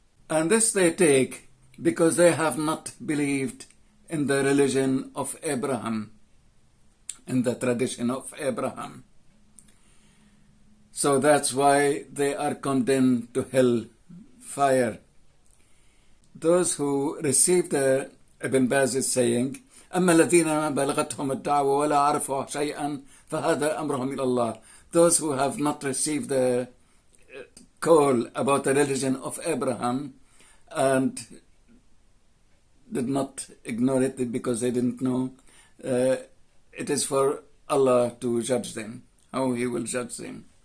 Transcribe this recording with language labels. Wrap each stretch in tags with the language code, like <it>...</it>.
<en>And this they take because they have not believed in the religion of Abraham, in the tradition of Abraham. So that's why they are condemned to hell fire. Those who receive the Ibn Baz is saying,</en> <ar>أما الذين ما بلغتهم الدعوة ولا عرفوا شيئا فهذا أمرهم إلى الله.</ar> <en>Those who have not received the call about the religion of Abraham and did not ignore it because they didn't know, it is for Allah to judge them, how He will judge them.</en>